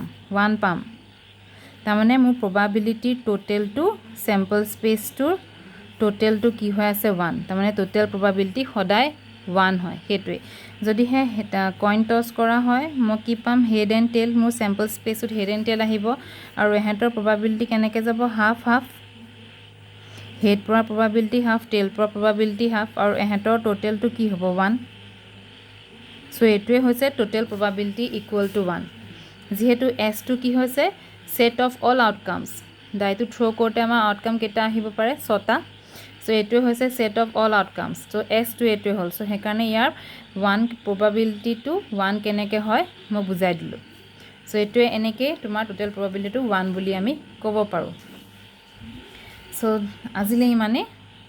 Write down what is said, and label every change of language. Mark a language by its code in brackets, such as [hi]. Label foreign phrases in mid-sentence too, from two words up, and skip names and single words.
[as] 1 পাম তাৰমানে মোৰ probability টোটেলটো [en] sample spaceটোৰ [as] টোটেলটো কি হৈ আছে 1 তাৰমানে [en] total probability [as] সদায় 1 হয় হেতুৱে যদিহে [en] coin toss [as] কৰা হয় মই কি পাম [en] head and tail [as] মোৰ [en] sample spaceত head and tail [as] আহিব আৰু এহেঁতৰ probability কেনেকৈ যাব হাফ হাফ হেড পৰা probability হাফ টেইল পৰা probability হাফ আৰু এহেঁতৰ টোটেলটো কি হ'ব 1 সো এটোৱে হৈছে [en] total probability equal to 1 [as] যেহেতু S টো কি হৈছে [en] set of all outcomes [as] ডাইটো থ্ৰো কৰোঁতে আমাৰ আউটকাম কেইটা আহিব পাৰে 6টা সো এটোৱে হৈছে [en] set of all outcomes [as] সো S টো এটোৱে হ'ল সো হেকাৰণে ইয়াৰ 1 probability টো 1 কেনেকৈ হয় মই বুজাই দিলোঁ সো এটোৱে এনেকৈ তোমাৰ [en] total probability [as] টো 1 বুলি আমি ক'ব পাৰোঁ সো আজিলৈ মানে